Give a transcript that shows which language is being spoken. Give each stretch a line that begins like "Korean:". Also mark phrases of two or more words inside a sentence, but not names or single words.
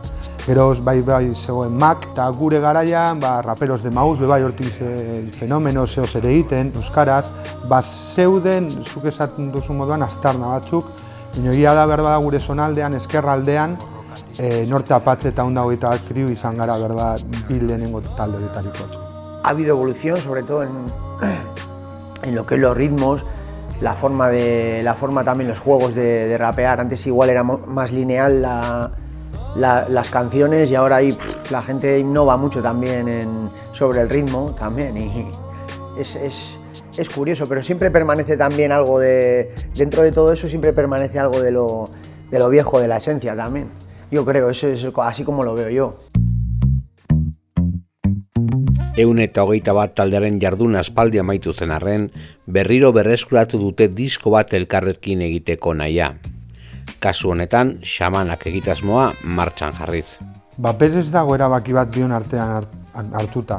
Basque: Gero bai zegoen Mac eta gure garaian Raperos de Maús bai hortik fenomeno zehoz ere egiten euskaraz, zeuden zuk esaten duzu moduan aztarna batzuk, baina egia da behar bada gure zonaldean, ezkerraldean, Norte Apatxe eta 121 kriu izan gara behar bada bi lehenengo talde horietako batzuk.
Spanish: Ha habido evolución, sobre todo en lo que es los ritmos, la forma también los juegos de rapear. Antes igual era más lineal las canciones y ahora ahí la gente innova mucho también sobre el ritmo también y es curioso, pero siempre permanece también algo dentro de todo eso siempre permanece algo de lo viejo, de la esencia también. Yo creo, eso es así como lo veo yo.
Basque: 121 taldearen jarduna aspaldi amaitu zen arren, berriro berreskuratu dute disko bat elkarrekin egiteko nahia. Kasu honetan, xamanak egitasmoa martxan jarriz. Berez dago erabaki bat bion artean hartuta.